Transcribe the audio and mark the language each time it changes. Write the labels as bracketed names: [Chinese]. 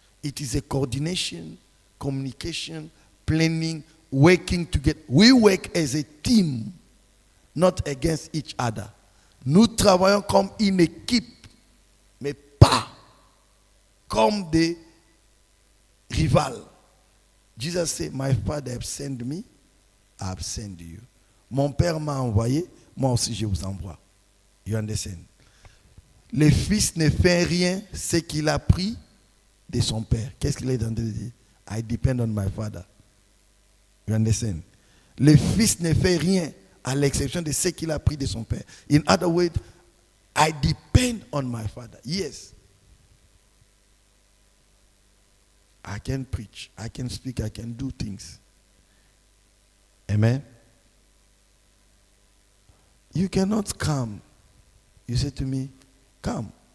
[English] It is a coordination, communication, planning, working together. We work as a team, not against each other. [French] Nous travaillons comme une équipe, mais pas comme des rivales. [English] Jesus said, my Father has sent me, I have sent you. [French] Mon Père m'a envoyé, moi aussi je vous envoie. [English] You understand? [French] Le fils ne fait rien, ce qu'il a pris de son père. Qu'est-ce qu'il est en train de dire? [English] I depend on my father. You understand? [French] Le fils ne fait rien à l'exception de ce qu'il a pris de son père. [English] In other words, I depend on my father. Yes. I can preach, I can speak, I can do things. Amen. You cannot come. You say to me, come.